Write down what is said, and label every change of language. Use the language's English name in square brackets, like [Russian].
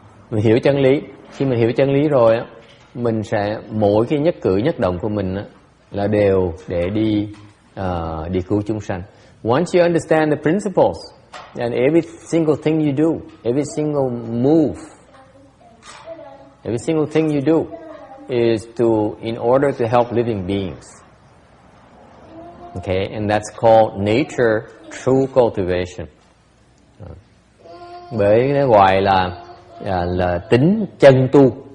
[Vietnamese] Mình hiểu chân lý. Khi mình hiểu chân lý rồi á, mình sẽ mỗi cái nhất cử nhất động của mình á, là đều để đi cứu chúng sanh. [English] Once you understand the principles, and every single thing you do, every single move, every single thing you do is in order to help living beings. Okay, and that's called nature true cultivation. [Vietnamese] Bởi nó gọi là tính chân tu.